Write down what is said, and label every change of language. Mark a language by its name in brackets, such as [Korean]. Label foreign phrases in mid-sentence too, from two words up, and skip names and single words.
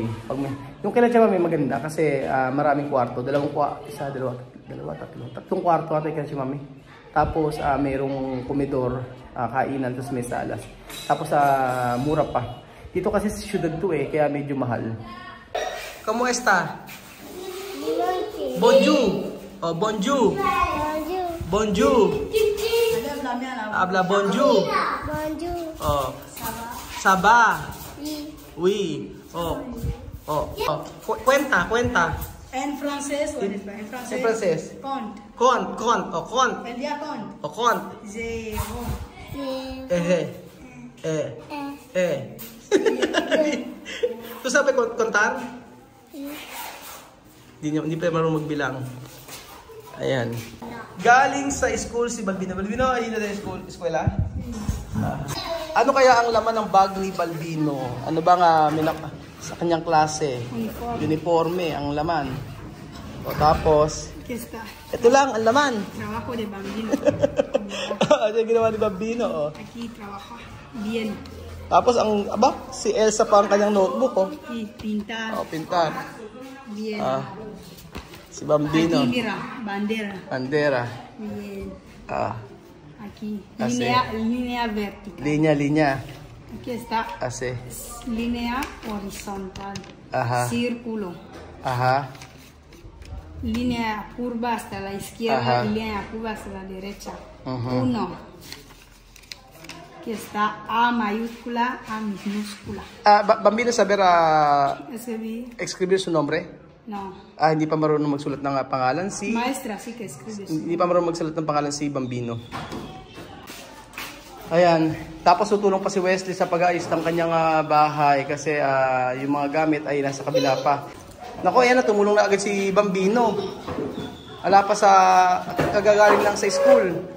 [Filipino] Yung kailan siya may maganda kasi maraming kwarto. Tatlong kwarto ata kaya si mami. Tapos mayroong komedor, kainan, tapos may salas. Tapos mura pa. Dito kasi sa syudad to kaya medyo mahal. [Spanish] Kamu está? [French] Bonjour. Oh, bonjour. Bonjour. Habla bonjour. Bonjour. Oh. Ça va? Oui. Oh. [Spanish] Cuenta. En francés o en español? En francés. [French] Compte. Compte. Oh, compte. [Spanish] El día compte. [French] Oh, compte. Zero. [Spanish] Tu sabe contar? [Filipino] Hindi pa marunong magbilang. Ayan. Galing sa school si Balbino. Balbino, ayun na yung eskwela? Ano kaya ang laman ng bag ni Balbino? Ano ba nga sa kanyang klase? Uniforme ang laman. O tapos, ito lang ang laman. [Spanish] Trabajo de Bambino. [Filipino] Ano yung ginawa ni Bambino? Oh. [Spanish] Aquí trabaja bien. [Filipino] Tapos si Elsa pa ang kanyang notebook. Oh. [Spanish] Y pintar. Oh, pintar. Bien. Si Bambino. Aquí mira, bandera. Bien. Aquí. Línea vertical. Línea. Aquí está. Así. Línea horizontal. Ajá. Círculo. Ajá. Línea curva hasta la izquierda. Ajá. Y línea curva hasta la derecha. 1. Aquí está A mayúscula, A minúscula. Bambino saber escribir su nombre? No. [Filipino] Hindi pa marunong magsulat ng pangalan si... [Spanish] Maestra, sí que escribe. [Filipino] Hindi pa marunong magsulat ng pangalan si Bambino. Ayan. Tapos tutulong pa si Wesley sa pag-aayos ng kanyang bahay kasi yung mga gamit ay nasa kabila pa. Nako, ayan na, tumulong na agad si Bambino. Ala pa sa kagagaling lang sa school.